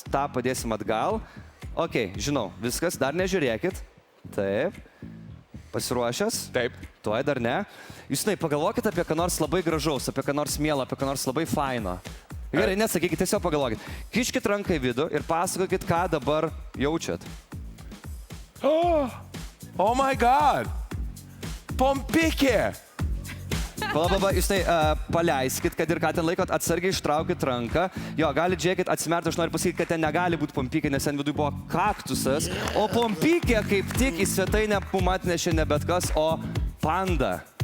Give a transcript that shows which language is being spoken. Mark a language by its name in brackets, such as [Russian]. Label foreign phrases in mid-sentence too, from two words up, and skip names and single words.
[Lithuanian] Ta padėsim atgal. Ok, žinau, viskas. Dar nežiūrėkit. Taip. Pasiruošęs? Taip. Tuoj dar ne. Justinai, pagalvokit apie ką nors labai gražaus, apie ką nors mielą, apie ką nors labai faino. Gerai, nesakykit, tiesiog pagalvokit. Kiškit ranką į vidų ir pasakokit, ką dabar jaučiat. [English] Oh my god! [Lithuanian] Pompikė! Palababa, Justinai, paleiskit, kad ir ką ten laikot, atsargiai ištraukit ranką. Jo, galit žiūrėkit, atsimerti, aš noriu pasakyti, kad ten negali būti pompikė, nes ten viduje buvo kaktusas. O pompikė kaip tik į svetainę mum atnešė ne bet kas, o panda.